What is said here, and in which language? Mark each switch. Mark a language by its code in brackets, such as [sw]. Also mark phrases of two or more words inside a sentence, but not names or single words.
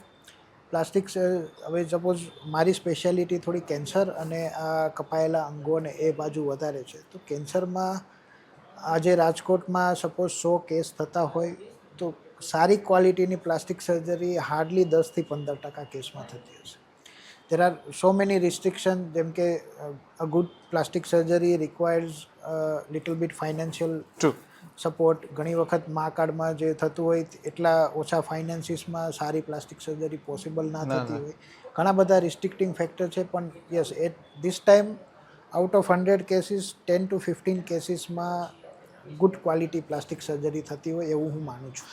[gu] પ્લાસ્ટિક હવે સપોઝ મારી સ્પેશિયાલિટી થોડી કેન્સર અને આ કપાયેલા અંગોને એ બાજુ વધારે છે. તો કેન્સરમાં આજે રાજકોટમાં સપોઝ 100 કેસ થતા હોય તો સારી [en] qualityની plastic surgery [gu] હાર્ડલી 10 થી 15% કેસમાં થતી હશે. [en] there are so many restrictions, [gu] જેમ કે [en] a good plastic surgery requires a little bit financial સપોર્ટ. [gu] ઘણી વખત મા કાર્ડમાં જે થતું હોય એટલા ઓછા ફાઇનાન્સીસમાં સારી [en] plastic surgery possible [gu] ના થતી હોય. ઘણા બધા [en] restricting factor [gu] છે, પણ [en] yes at this time out of 100 cases 10 to 15 casesમાં good quality plastic surgery [gu] થતી હોય એવું હું માનું છું.